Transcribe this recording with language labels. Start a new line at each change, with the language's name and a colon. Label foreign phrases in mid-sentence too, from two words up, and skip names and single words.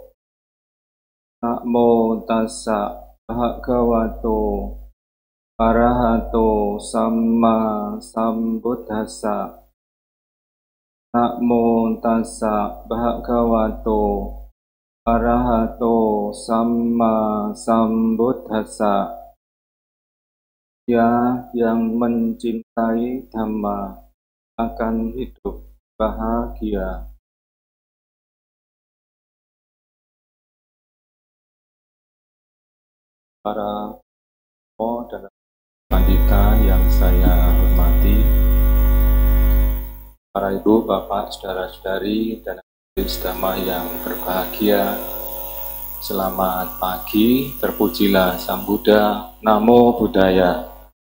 Pali: Namo tassa Bhagavato Arahato Samma Sambuddhassa. Namo tassa Bhagavato Arahato Samma Sambuddhassa.
Indonesian: Dia yang mencintai Dhamma akan hidup bahagia. Para Mo dan Pandita yang saya hormati, para ibu, bapak, saudara-saudari, dan adik Dhamma yang berbahagia, selamat pagi, terpujilah Sang Buddha,
Pali: Namo Buddhaya.